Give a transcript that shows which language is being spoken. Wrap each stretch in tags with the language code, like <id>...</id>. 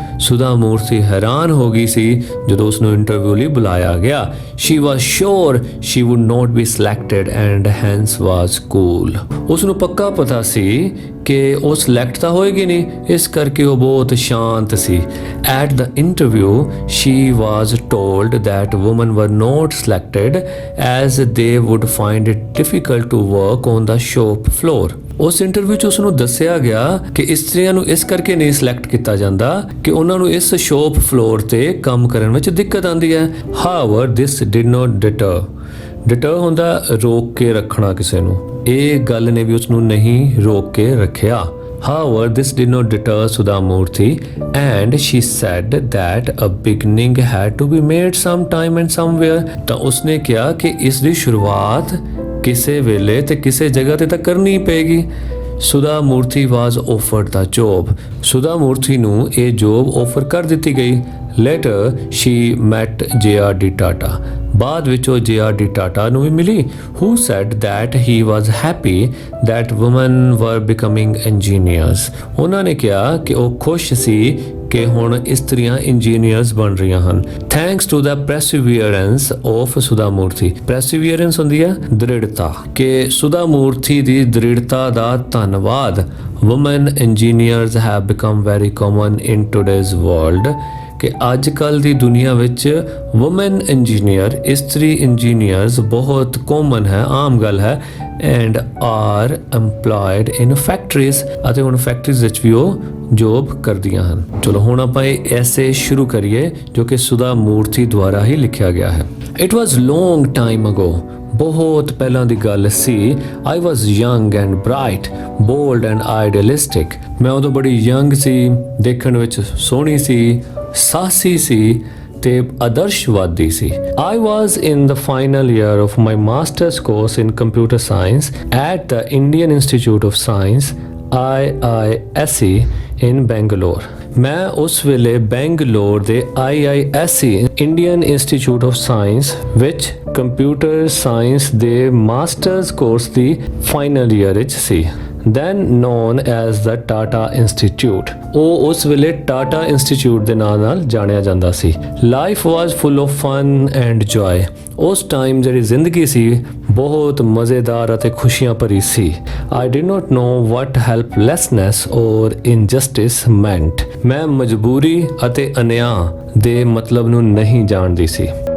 <pa>ਸੁਧਾ ਮੂਰਤੀ ਹੈਰਾਨ ਹੋ ਗਈ ਸੀ ਜਦੋਂ ਉਸ ਨੂੰ ਇੰਟਰਵਿਊ ਲਈ ਬੁਲਾਇਆ ਗਿਆ।</pa> <en>She was sure she would not be selected and hence was cool.</en> <pa>ਉਸ ਨੂੰ ਪੱਕਾ ਪਤਾ ਸੀ ਕਿ ਉਹ ਸਿਲੈਕਟ ਤਾਂ ਹੋਏਗੀ ਨਹੀਂ, ਇਸ ਕਰਕੇ ਉਹ ਬਹੁਤ ਸ਼ਾਂਤ ਸੀ।</pa> <en>At the interview she was told that women were not selected as they would find it difficult to work on the shop floor।</en> <pa>ਉਸ ਇੰਟਰਵਿਊ 'ਚ ਉਸ ਨੂੰ ਦੱਸਿਆ ਗਿਆ ਕਿ ਇਸਤਰੀਆਂ ਨੂੰ ਇਸ ਕਰਕੇ ਨਹੀਂ ਸਿਲੈਕਟ ਕੀਤਾ ਜਾਂਦਾ ਕਿ ਉਹਨਾਂ ਨੂੰ ਇਸ ਸ਼ੋਪ ਫਲੋਰ ਤੇ ਕੰਮ ਕਰਨ ਵਿੱਚ ਦਿੱਕਤ ਆਉਂਦੀ ਹੈ।</pa> <en>However, this did not deter।</en> <pa>Deter ਹੁੰਦਾ ਰੋਕ ਕੇ ਰੱਖਣਾ ਕਿਸੇ ਨੂੰ। ਇਹ ਗੱਲ ਨੇ ਵੀ ਉਸ ਨੂੰ ਨਹੀਂ ਰੋਕ ਕੇ ਰੱਖਿਆ।</pa> <en>However, this did not deter Sudha Murthy, and she said that a beginning had to be made sometime and somewhere।</en> <pa>ਤਾਂ ਉਸਨੇ ਕਿਹਾ ਕਿ ਇਸ ਦੀ ਸ਼ੁਰੂਆਤ ਕਿਸੇ ਵੇਲੇ ਤੇ ਕਿਸੇ ਜਗ੍ਹਾ ਤੇ ਤਾਂ ਕਰਨੀ ਪਏਗੀ। ਸੁਧਾ ਮੂਰਤੀ</pa> <en>Was offered the job.</en> <pa>ਸੁਧਾ ਮੂਰਤੀ ਨੂੰ ਇਹ ਜੋਬ ਆਫਰ ਕਰ ਦਿੱਤੀ ਗਈ।</pa> <en>Later she met JRD Tata.</en> <pa>ਬਾਅਦ ਵਿੱਚ ਉਹ JRD ਟਾਟਾ ਨੂੰ ਵੀ ਮਿਲੀ,</pa> <en>who said that he was happy that women were becoming engineers।</en> <pa>ਉਹਨਾਂ ਨੇ ਕਿਹਾ ਕਿ ਉਹ ਖੁਸ਼ ਸੀ ਕਿ ਹੁਣ ਇਸਤਰੀਆਂ ਇੰਜੀਨੀਅਰਸ ਬਣ ਰਹੀਆਂ ਹਨ।</pa> <en>Thanks to the perseverance of Sudha Murthy.</en> <pa>ਪ੍ਰੈਸੀਵੀਅਰੈਂਸ ਹੁੰਦੀ ਹੈ ਦ੍ਰਿੜਤਾ, ਕਿ ਸੁਧਾ ਮੂਰਤੀ ਦੀ ਦ੍ਰਿੜਤਾ ਦਾ ਧੰਨਵਾਦ।</pa> <en>woman engineers have become very common in today's world,</en> <pa>ਕਿ ਅੱਜ ਕੱਲ੍ਹ ਦੀ ਦੁਨੀਆ ਵਿੱਚ ਵੂਮਨ ਇੰਜੀਨੀਅਰ, ਇਸਤਰੀ ਇੰਜੀਨੀਅਰਸ ਬਹੁਤ ਕਾਮਨ ਹੈ, ਆਮ ਗੱਲ ਹੈ।</pa> <en>and are employed in factories,</en> <pa>ਅਤੇ ਹੁਣ ਫੈਕਟਰੀਜ਼ ਵਿੱਚ ਵੀ ਉਹ ਜੋਬ ਕਰਦੀਆਂ ਹਨ। ਚਲੋ ਹੁਣ ਆਪਾਂ ਇਹ ਐਸੇ ਸ਼ੁਰੂ ਕਰੀਏ ਜੋ ਕਿ ਸੁਧਾ ਮੂਰਤੀ ਦੁਆਰਾ ਹੀ ਲਿਖਿਆ ਗਿਆ ਹੈ।</pa> <en>It was long time ago.</en> <pa>ਬਹੁਤ ਪਹਿਲਾਂ ਦੀ ਗੱਲ ਸੀ।</pa> <en>I was young and bright, bold and idealistic.</en> <pa>ਮੈਂ ਉਦੋਂ ਬੜੀ ਯੰਗ ਸੀ, ਦੇਖਣ ਵਿੱਚ ਸੋਹਣੀ ਸੀ, ਸਾਹਸੀ ਸੀ ਤੇ ਆਦਰਸ਼ਵਾਦੀ ਸੀ।</pa> <en>I was in the final year of my master's course in computer science at the Indian Institute of Science IISc in Bangalore।</en> <pa>ਮੈਂ ਉਸ ਵੇਲੇ ਬੈਂਗਲੌਰ ਦੇ IISc Indian institute of science ਵਿੱਚ ਕੰਪਿਊਟਰ ਸਾਇੰਸ ਦੇ ਮਾਸਟਰਸ ਕੋਰਸ ਦੀ final year ਵਿੱਚ ਸੀ।</pa> <en>then known as the Tata Institute।</en> <pa>ਉਹ ਉਸ ਵੇਲੇ ਟਾਟਾ ਇੰਸਟੀਚਿਊਟ ਦੇ ਨਾਂ ਨਾਲ ਜਾਣਿਆ ਜਾਂਦਾ ਸੀ।</pa> <en>Life was full of fun and joy.</en> <pa>ਉਸ ਟਾਈਮ ਜਿਹੜੀ ਜ਼ਿੰਦਗੀ ਸੀ ਬਹੁਤ ਮਜ਼ੇਦਾਰ ਅਤੇ ਖੁਸ਼ੀਆਂ ਭਰੀ ਸੀ।</pa> <en>I did not know what helplessness or injustice meant।</en> <pa>ਮੈਂ ਮਜਬੂਰੀ ਅਤੇ ਅਨਿਆਂ ਦੇ ਮਤਲਬ ਨੂੰ ਨਹੀਂ ਜਾਣਦੀ ਸੀ।</pa>